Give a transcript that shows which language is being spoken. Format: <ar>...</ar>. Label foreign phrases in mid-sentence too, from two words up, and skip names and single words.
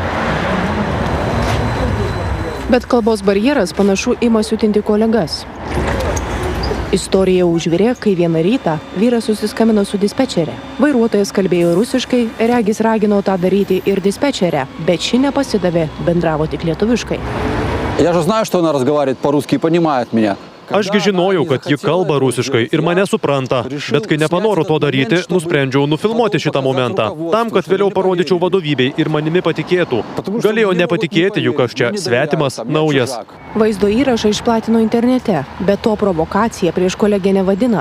<lt>Bet kalbos barjeras panašu ima siutinti kolegas. Istorija užvirė, kai vieną rytą vyras susiskambino su dispečere. Vairuotojas kalbėjo rusiškai, regis ragino tą daryti ir dispečerę, bet ši nepasidavė, bendravo tik lietuviškai.</lt> <ru>Я же знаю, что она разговаривает по-русски и понимает меня.</ru> <lt>Ašgi žinojau, kad ji kalba rusiškai ir mane supranta, bet kai nepanoro to daryti, nusprendžiau nufilmuoti šitą momentą, tam, kad vėliau parodyčiau vadovybei ir manimi patikėtų. Galėjau nepatikėti, juk aš čia svetimas, naujas. Vaizdo įrašą išplatino internete, bet to provokacija prieš kolegę nevadina.</lt>